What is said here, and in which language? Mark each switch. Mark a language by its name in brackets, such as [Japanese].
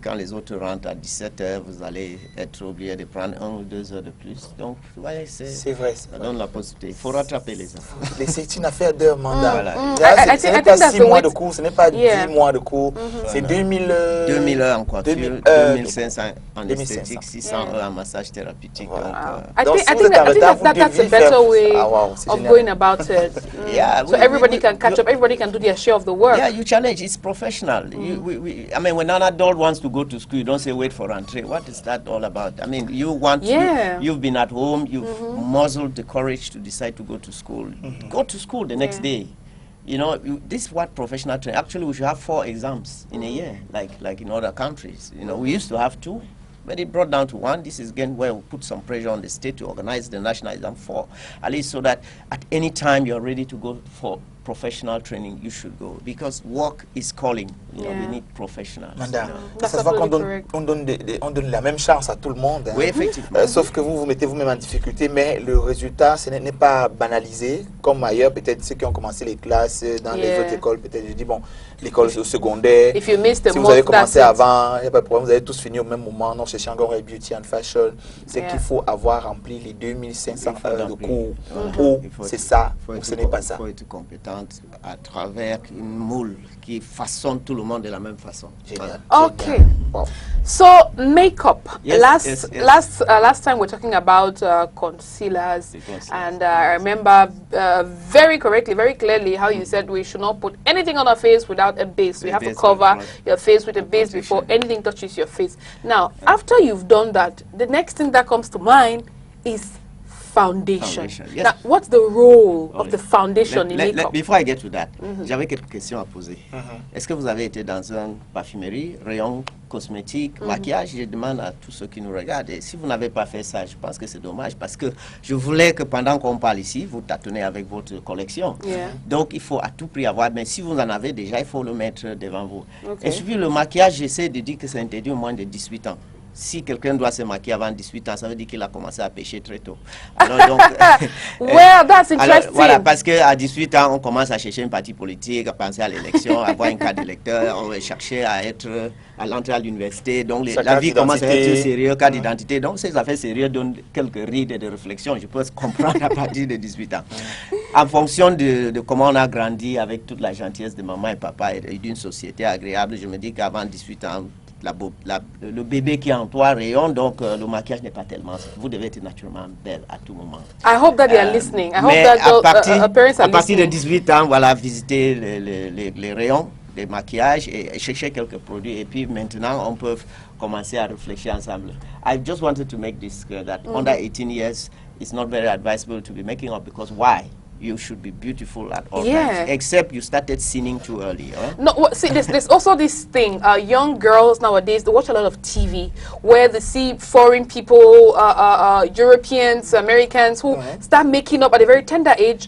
[French] Quand les autres rentrent à 17h, vous allez être obligé de prendre 1 ou 2 heures de plus. Donc, vous voyez, c'est vrai. Ça donne la possibilité. Il faut rattraper les heures. C'est une affaire de mandat. Voilà. Ce n'est pas 6 mois de cours, ce n'est pas 10 mois de cours. C'est 2000 heures en coiffure, 2500 en esthétique, 600 heures en massage thérapeutique. [English] I think that's a better way of going about it. So everybody can catch up, everybody can do their share of the work. Yeah, you challenge. It's professional. I mean, when an adult wants to go to school, you don't say wait for rentrée. What is that all about? I mean, you want you've been at home, you've muzzled the courage to decide to go to school. Go to school the next day. You know, this is what professional training. Actually, we should have 4 exams in a year, like in other countries. You know, we used to have 2. But it brought down to 1. This is again where we put some pressure on the state to organize the national exam for, at least so that at any time you're ready to go for professional training, you should go. Because work is calling. You know, we need professionals. [French] Manda, ça se voit qu'on donne la même chance à tout le monde. Hein. Oui, effectivement. Sauf que vous mettez vous-même en difficulté, mais le résultat, ce n'est pas banalisé, comme ailleurs, peut-être ceux qui ont commencé les classes dans les autres écoles, peut-être, je dis, bon, l'école secondaire, si vous avez commencé avant, il n'y a pas de problème, vous avez tous fini au même moment. Non, chez Chiangong Beauty and Fashion, c'est qu'il faut avoir rempli les 2500 heures de cours. Ou c'est ça, ou ce n'est pas ça. Il faut être compétent à travers une moule qui façonne tout le monde de la même façon. Génial. [English] Okay. Wow. So makeup. Last time we're talking about concealers, and I remember very correctly, very clearly how you said we should not put anything on our face without a base. We have to cover your face with a base before anything touches your face. Now, after you've done that, the next thing that comes to mind is foundation. Yes. Now, what's the role of the foundation in makeup? Before I get to that, [French] j'avais quelques questions à poser. Est-ce que vous avez été dans une parfumerie, rayon cosmétique, maquillage? Je demande à tous ceux qui nous regardent. Et si vous n'avez pas fait ça, je pense que c'est dommage parce que je voulais que pendant qu'on parle ici, vous tâtonnez avec votre collection. Donc, il faut à tout prix avoir. Mais si vous en avez déjà, il faut le mettre devant vous. Et puis le maquillage, j'essaie de dire que c'est interdit au moins de 18 ans. Si quelqu'un doit se maquiller avant 18 ans, ça veut dire qu'il a commencé à pêcher très tôt. Alors, donc, [English] well, that's interesting. [French] Alors, voilà, parce qu'à 18 ans, on commence à chercher un parti politique, à penser à l'élection, à avoir une carte d'électeur, on va chercher à être à l'entrée à l'université. Donc, la vie commence à être sérieuse, carte d'identité. Donc, ces affaires sérieuses donnent quelques rides de réflexion. Je peux comprendre à partir de 18 ans. En fonction de comment on a grandi avec toute la gentillesse de maman et papa et d'une société agréable, je me dis qu'avant 18 ans, le bébé qui est en toi rayonne, donc le maquillage n'est pas tellement. Vous devez être naturellement belle à tout moment. [English] I hope that they are listening. I hope that parents are listening. [French] À partir de 18 ans, voilà, visiter les rayons des maquillages et chercher quelques produits. Et puis maintenant, on peut commencer à réfléchir ensemble. [English] I just wanted to make this clear that under 18 years, it's not very advisable to be making up because why? You should be beautiful at all times, except you started sinning too early. Huh? No, see, there's also this thing. Young girls nowadays, they watch a lot of TV where they see foreign people, Europeans, Americans, who start making up at a very tender age.